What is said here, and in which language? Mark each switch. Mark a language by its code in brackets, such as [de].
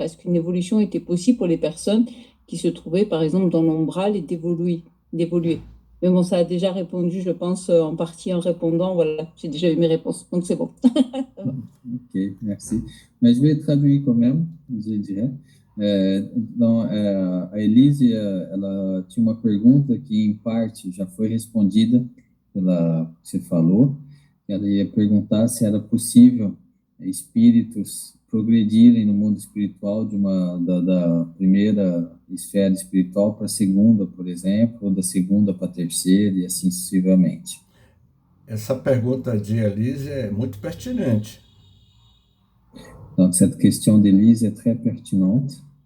[fr] Est-ce qu'une évolution était possible pour les personnes qui se trouvaient, par exemple, dans l'ombral et d'évoluer? Mais bon, ça a déjà répondu, je pense, en partie en répondant. Voilà, j'ai déjà eu mes réponses, donc c'est bon. Ok, merci. Mais je vais traduire quand même, je dirais. [pt] A Elise, ela tinha uma pergunta que, em parte, já foi respondida pela que você falou. Ela ia perguntar se era possível espíritos progredirem no mundo espiritual da primeira esfera espiritual para a segunda, por exemplo, ou da segunda para a terceira, e assim sucessivamente. Essa pergunta de Elise é muito pertinente. [fr] Donc, cette question d'Elise est très pertinente.